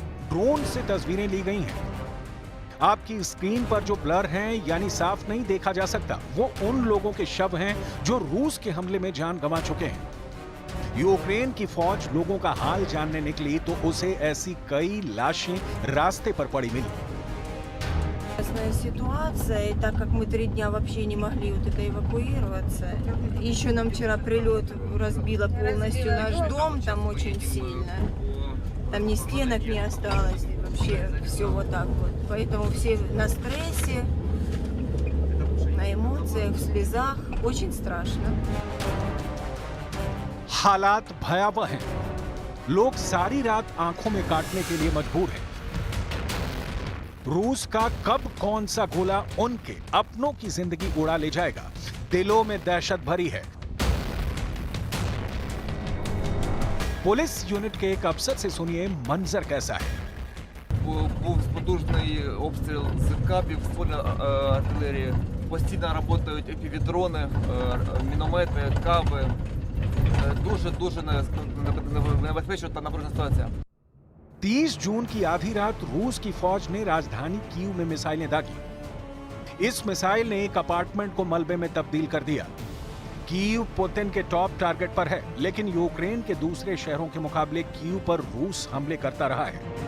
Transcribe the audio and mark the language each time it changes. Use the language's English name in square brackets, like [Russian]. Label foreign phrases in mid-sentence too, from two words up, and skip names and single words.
[Hindi] ड्रोन से तस्वीरें ली गई हैं। आपकी स्क्रीन पर जो ब्लर हैं, यानी साफ नहीं देखा जा सकता, वो उन लोगों के शव हैं जो रूस के हमले में जान गंवा चुके हैं। यूक्रेन की फौज लोगों का हाल जानने निकली तो उसे ऐसी कई लाशें रास्ते पर पड़ी मिली। [Russian] Ситуация, и так как мы 3 дня вообще не могли вот это эвакуироваться, еще нам вчера прилет разбило полностью наш дом, там очень сильно, там ни стенок не осталось, вообще все вот так вот, поэтому все на стрессе, на эмоциях, в слезах, очень страшно. [Hindi] हालात भयावह हैं। लोग सारी रात आंखों में काटने के लिए मजबूर हैं। रूस का कब कौन सा गोला उनके अपनों की जिंदगी उड़ा ले जाएगा, दिलों में दहशत भरी है। पुलिस यूनिट के एक अफसर से सुनिए मंजर कैसा है। [Ukrainian] Був потужний обстріл з кабів, ствольної артилерії. Постійно працюють епівідрони, міномети, каби. Дуже небезпечна та напружена ситуація. [Hindi] 30 जून की आधी रात रूस की फौज ने राजधानी कीव में मिसाइलें दागी। इस मिसाइल ने एक अपार्टमेंट को मलबे में तब्दील कर दिया। कीव पुतिन के [English] top target [Hindi] पर है, लेकिन यूक्रेन के दूसरे शहरों के मुकाबले कीव पर रूस हमले करता रहा है।